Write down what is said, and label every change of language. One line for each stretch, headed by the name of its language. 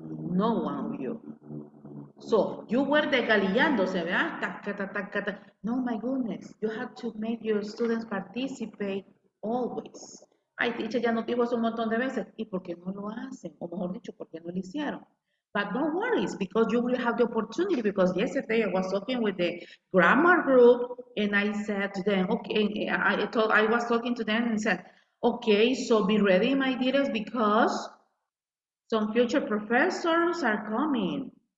English: No one of you. So you were desgalillándose, ¿verdad? Tac, tac, tac, tac, tac. No, my goodness, you have to make your students participate always.
Spanish: Ay, teacher ya nos dijo eso un montón de veces. ¿Y por qué no lo hacen? O mejor dicho, ¿por qué no lo hicieron?
English: But don't worry, because you will have the opportunity. Because yesterday I was talking with the grammar group, and I said to them, okay, I was talking to them and said, okay, so be ready, my dears, because some future professors are coming.